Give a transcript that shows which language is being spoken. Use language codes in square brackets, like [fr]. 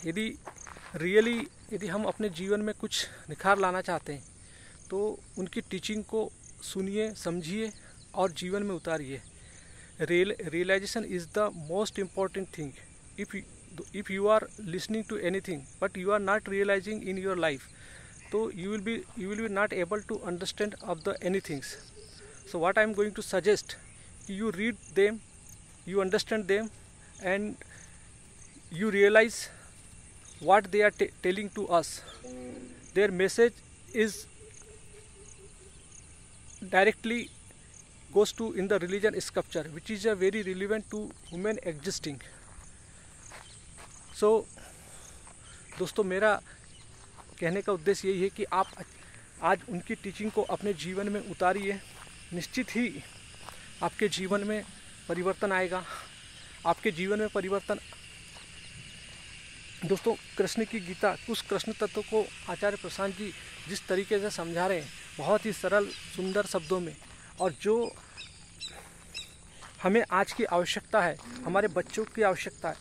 [hi] यदि हम अपने जीवन में कुछ निखार लाना चाहते हैं तो उनकी टीचिंग को सुनिए, समझिए और जीवन में उतारिए। [en] Realization is the most important thing. If you are listening to anything but you are not realizing in your life, so you will be not able to understand of the anythings. So what I am going to suggest, you read them, you understand them, and you realize what they are telling to us. Their message is directly goes to in the religion scripture, which is a very relevant to human existing. [hi] So दोस्तों, मेरा कहने का उद्देश्य यही है कि आप आज उनकी टीचिंग को अपने जीवन में उतारिए। निश्चित ही आपके जीवन में परिवर्तन आएगा। आपके जीवन में परिवर्तन, दोस्तों, कृष्ण की गीता, उस कृष्ण तत्व को आचार्य प्रशांत जी जिस तरीके से समझा रहे हैं, बहुत ही सरल सुंदर शब्दों में, और जो हमें आज की आवश्यकता है, हमारे बच्चों की आवश्यकता है।